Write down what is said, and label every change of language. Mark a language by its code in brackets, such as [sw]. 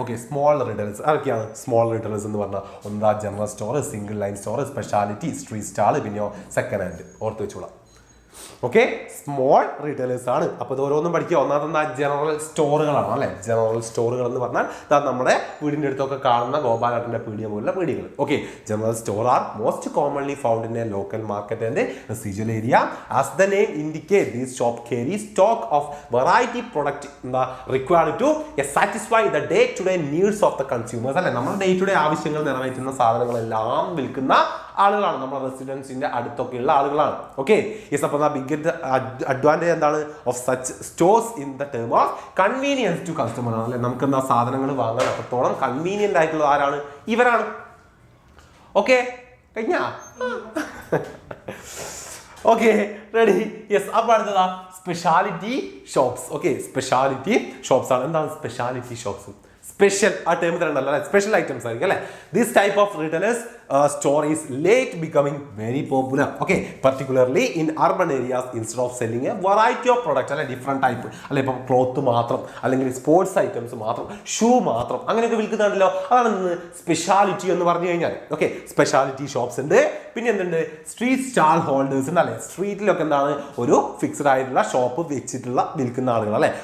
[ml] Okay, small retailers ആരൊക്കെയാണ്? Small retailers എന്ന് പറഞ്ഞാൽ ഒന്നാ general store, single line store, speciality, street stall, പിന്നെയോ സെക്കൻഡ് ഹാൻഡ്. ഓർത്ത് വെച്ചോളാം. ഓക്കെ, സ്മോൾ റീറ്റെയിലേഴ്സ് ആണ്. അപ്പോൾ ഇത് ഓരോന്നും പഠിക്കുക. ഒന്നാമത്തെ ജനറൽ സ്റ്റോറുകളാണ്, അല്ലെ. ജനറൽ സ്റ്റോറുകൾ എന്ന് പറഞ്ഞാൽ നമ്മുടെ വീടിൻ്റെ അടുത്തൊക്കെ കാണുന്ന ഗോപാലേട്ടൻ്റെ പീടിക പോലുള്ള പീടികൾ. [en] Okay, general store are most commonly found in a local market and residential area. As the name indicate these shop carry stock of variety product required to satisfy the day to day needs of the consumers, അല്ലെ. [ml] നമ്മുടെ day to day ആവശ്യങ്ങൾ നിറവേറ്റുന്ന സാധനങ്ങളെല്ലാം വിൽക്കുന്ന ആളുകളാണ്, നമ്മുടെ റെസിഡൻസിന്റെ അടുത്തൊക്കെയുള്ള ആളുകളാണ്. Okay, yes. [en] അപ്പോൾ biggest advantage എന്താണ് of such stores in the term of convenience to customer, അല്ലെ. [ml] നമുക്ക് എന്താ സാധനങ്ങൾ വാങ്ങാൻ അത്രത്തോളം കൺവീനിയന്റ് ആയിട്ടുള്ളത് ആരാണ്? ഇവരാണ്. ഓക്കെ, കഴിഞ്ഞാ? Okay, ready. യെസ്. അപ്പോൾ അടുത്തതാ speciality shops. Okay, speciality shops ആണ്. എന്താണ് സ്പെഷ്യാലിറ്റി ഷോപ്സ്? സ്പെഷ്യൽ ആ ടേം തരണ്ടല്ലോ, അല്ലെ. സ്പെഷ്യൽ ഐറ്റംസ് ആയിരിക്കും, അല്ലെ. [en] This type of retailers store is late becoming very popular. Okay, particularly in urban areas instead of selling a variety of products, അല്ലെ, different type, അല്ലെ. [ml] ഇപ്പം cloth മാത്രം, അല്ലെങ്കിൽ sports items മാത്രം, ഷൂ മാത്രം, അങ്ങനെയൊക്കെ വിൽക്കുന്നുണ്ടല്ലോ. അതാണ് സ്പെഷ്യാലിറ്റി എന്ന് പറഞ്ഞു കഴിഞ്ഞാൽ. ഓക്കെ, സ്പെഷ്യാലിറ്റി ഷോപ്സ് ഉണ്ട്. പിന്നെ എന്തുണ്ട്? സ്ട്രീറ്റ് സ്റ്റാൾ ഹോൾഡേഴ്സ് ഉണ്ട്, അല്ലെ. സ്ട്രീറ്റിലൊക്കെ എന്താണ് ഒരു ഫിക്സ്ഡ് ആയിട്ടുള്ള ഷോപ്പ് വെച്ചിട്ടുള്ള വിൽക്കുന്ന ആളുകൾ, അല്ലെ.